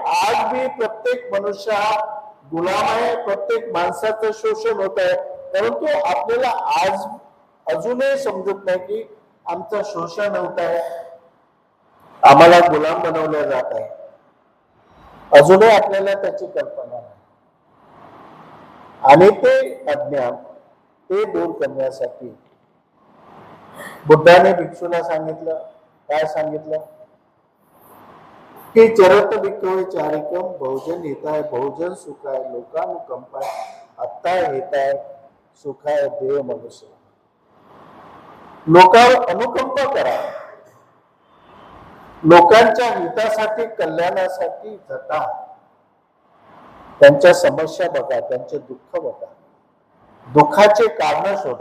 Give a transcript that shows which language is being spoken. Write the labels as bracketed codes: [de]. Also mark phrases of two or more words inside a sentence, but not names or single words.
[hi] आज भी [mr] प्रत्येक मनुष्य हा गुलाम आहे, प्रत्येक माणसाचं शोषण होत आहे, परंतु आपल्याला आज अजूनही समजत नाही की आमचं शोषण होत आहे, आम्हाला गुलाम बनवलं जात आहे. अजूनही आपल्याला त्याची कल्पना नाही. आणि ते अज्ञान ते दूर करण्यासाठी बुद्धाने भिक्षूला सांगितलं, काय सांगितलं? [pi] की चरत भिक्खवे चारिकम बहुजन हिताय बहुजन सुखाय लोकानुकंपाय आत्ताय हिताय सुखाय देव मनुष्य. [mr] लोकांवर अनुकंप करा, लोकांच्या हितासाठी कल्याणासाठी झटा, त्यांच्या समस्या बघा, त्यांचे दुःख बघा, दुःखाचे कारण शोधा.